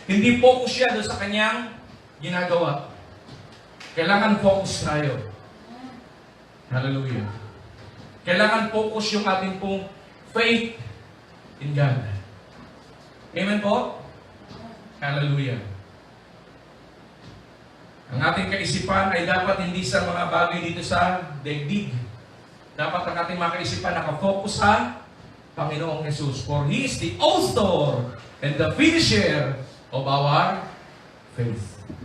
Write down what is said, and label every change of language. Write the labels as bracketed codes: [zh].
[tl] Hindi focus siya doon sa kanyang ginagawa. Kailangan focus tayo. Hallelujah. Kailangan focus yung ating pong faith in God. Amen po? Hallelujah. Ang ating kaisipan ay dapat hindi sa mga bagay dito sa daigdig. Dapat ang ating mga kaisipan nakafocus sa Panginoong Jesus. [en] For He is the author and the finisher of our faith.